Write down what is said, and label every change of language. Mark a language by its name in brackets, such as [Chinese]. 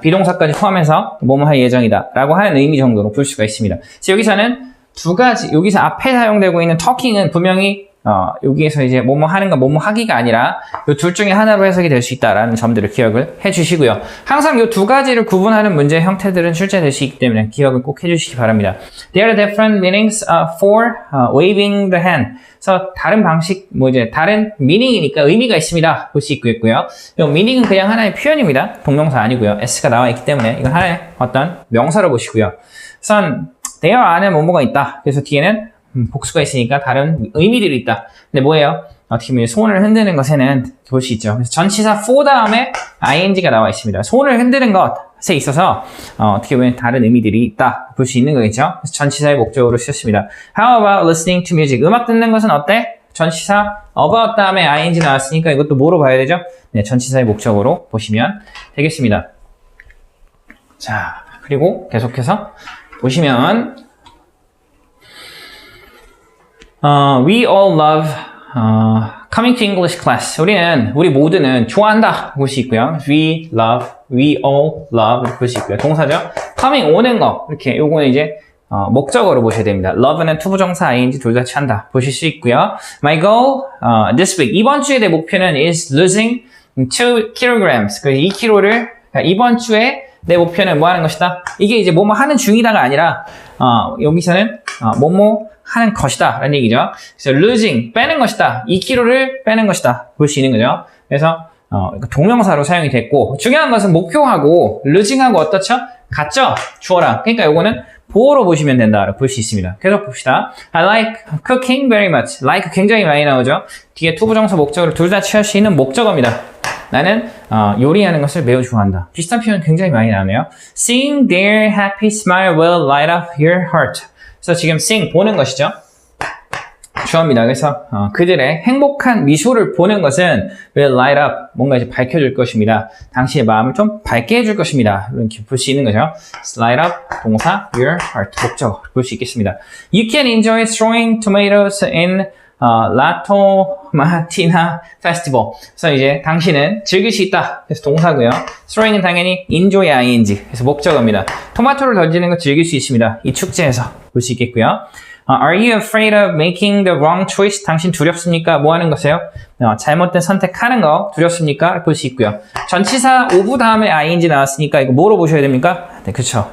[Korean] 비동사까지 포함해서 뭐뭐 할 예정이다 라고 하는 의미 정도로 볼 수가 있습니다. 그래서 여기서는 두 가지, 여기서 앞에 사용되고 있는 talking은 분명히 여기에서 이제 뭐뭐 하는가 뭐뭐 하기가 아니라 이 둘 중에 하나로 해석이 될 수 있다라는 점들을 기억을 해주시고요. 항상 이 두 가지를 구분하는 문제 형태들은 출제될 수 있기 때문에 기억을 꼭 해주시기 바랍니다. [English] There are different meanings for waving the hand. [Korean] 그래서 다른 방식, 다른 meaning이니까 의미가 있습니다. 볼 수 있고요. 이 meaning은 그냥 하나의 표현입니다. 동명사 아니고요. s가 나와 있기 때문에 이건 하나의 어떤 명사로 보시고요. 우선 there 안에 뭐뭐가 있다. 그래서 뒤에는 복수가 있으니까 다른 의미들이 있다. 근데 뭐예요? 어떻게 보면 손을 흔드는 것에는 볼 수 있죠. 그래서 전치사 for 다음에 ing가 나와 있습니다. 손을 흔드는 것에 있어서 어떻게 보면 다른 의미들이 있다. 볼 수 있는 거겠죠. 그래서 전치사의 목적으로 쓰였습니다. [English] How about listening to music? [Korean] 음악 듣는 것은 어때? 전치사 about 다음에 ing 나왔으니까 이것도 뭐로 봐야 되죠? 네, 전치사의 목적으로 보시면 되겠습니다. 자, 그리고 계속해서 보시면 [English] we all love coming to English class. [Korean] 우리 모두는 좋아한다 볼 수 있고요. we all love 이렇게 볼 수 있고요. 동사죠. coming 오는 거 이렇게 요거는 이제 목적어로 보셔야 됩니다. love는 투부정사 ing 둘 다 취한다 보실 수 있고요. [English] My goal this week [Korean] 이번 주에 내 목표는 [English] is losing 2 kilograms. [Korean] 그래서 2kg를 이번 주에 내 목표는 뭐 하는 것이다. 이게 이제 뭐뭐 하는 중이다가 아니라 여기서는 뭐뭐 하는 것이다 라는 얘기죠. 그래서 losing 빼는 것이다. 2kg를 빼는 것이다 볼 수 있는 거죠. 그래서 동명사로 사용이 됐고 중요한 것은 목표하고 losing하고 어떻죠? 같죠? 주어랑. 그러니까 요거는 보어로 보시면 된다 볼 수 있습니다. 계속 봅시다. [English] I like cooking very much. [Korean] like 굉장히 많이 나오죠. 뒤에 투부정사 목적어를 둘 다 취할 수 있는 목적어입니다. 나는 요리하는 것을 매우 좋아한다. 비슷한 표현 굉장히 많이 나오네요. [English] Seeing their happy smile will light up your heart. [Korean] 그래서 지금 seeing 보는 것이죠. 주어입니다. 그래서 그들의 행복한 미소를 보는 것은 will light up 뭔가 이제 밝혀줄 것입니다. 당신의 마음을 좀 밝게 해줄 것입니다. 이렇게 볼 수 있는 거죠. light up 동사 your heart 목적어 볼 수 있겠습니다. [English] You can enjoy throwing tomatoes in 라토 마티나 페스티벌. [Korean] 그래서 이제 당신은 즐길 수 있다. 그래서 동사고요. throwing은 당연히 enjoy ing. 그래서 목적어입니다. 토마토를 던지는 거 즐길 수 있습니다. 이 축제에서 볼 수 있겠고요. [English] Are you afraid of making the wrong choice? [Korean] 당신 두렵습니까? 뭐 하는 것이에요? 잘못된 선택하는 거 두렵습니까? 볼 수 있고요. 전치사 of 다음에 ing 나왔으니까 이거 뭐로 보셔야 됩니까? 네, 그렇죠.